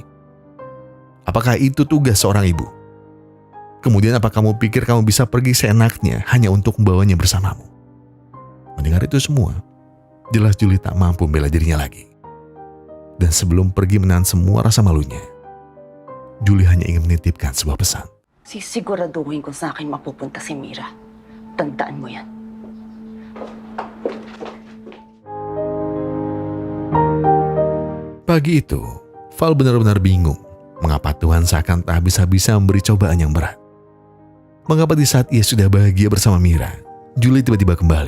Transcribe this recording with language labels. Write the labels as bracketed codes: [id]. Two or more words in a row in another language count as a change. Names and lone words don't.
[id] Apakah itu tugas seorang ibu? Kemudian apa kamu pikir kamu bisa pergi seenaknya hanya untuk membawanya bersamamu? Mendengar itu semua, jelas Julie tak mampu membela dirinya lagi. Dan sebelum pergi menahan semua rasa malunya, Julie hanya ingin menitipkan sebuah pesan. [tl] Sisiguraduhin ko sa akin mapupunta si Mira. Tandaan mo yan. [id] Pagi itu, Val benar-benar bingung mengapa Tuhan seakan tak habis-habisa memberi cobaan yang berat. Mengapa di saat ia sudah bahagia bersama Mira, Julie tiba-tiba kembali.